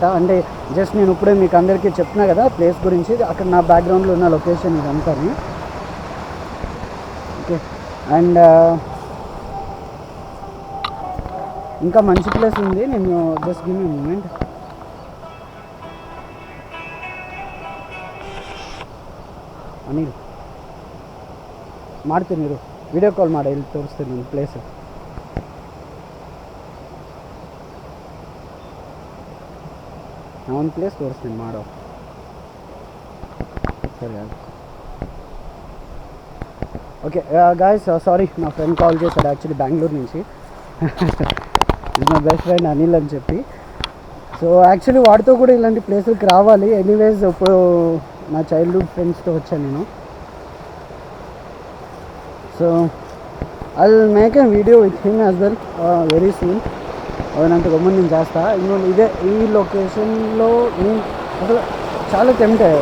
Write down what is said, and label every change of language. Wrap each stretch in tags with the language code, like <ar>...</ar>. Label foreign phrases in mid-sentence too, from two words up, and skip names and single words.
<te>అంటే జస్ట్ నేను ఇప్పుడే మీకు అందరికీ చెప్తున్నా కదా ప్లేస్ గురించి, అక్కడ నా బ్యాక్గ్రౌండ్లో ఉన్న లొకేషన్ ఇదంతా. ఓకే, అండ్ ఇంకా మంచి ప్లేస్ ఉంది. నేను జస్ట్</te> <en>give me moment.</en> <kn>అనిల్ ಮಾಡ್ತೀನಿ మీరు ವಿಡಿಯೋ ಕಾಲ್ ಮಾಡಿ ಇಲ್ಲಿ ತೋರಿಸ್ತೀನಿ ನಿಮ್ಮ ಪ್ಲೇಸ್. ಒಂದು ಪ್ಲೇಸ್ ತೋರಿಸ್ತೀನಿ ಮಾಡೋ. ಸರಿ,</kn> <te>ఓకే గాయస్, సారీ నా ఫ్రెండ్ కాల్ చేశాడు యాక్చువల్లీ బెంగళూరు నుంచి. నా బెస్ట్ ఫ్రెండ్ అనిల్ అని చెప్పి. సో యాక్చువల్లీ వాడితో కూడా ఇలాంటి ప్లేసులకి రావాలి. ఎనీవేస్ ఇప్పుడు నా చైల్డ్హుడ్ ఫ్రెండ్స్తో వచ్చాను నేను. సో</te> <en>I will make a video with him as well very soon.</en> <te>అదంత గమ్మని నేను చేస్తా. ఇంకోటి ఇదే ఈ లొకేషన్లో నేను అసలు చాలా టెంప్ట్ అయ్యా.</te>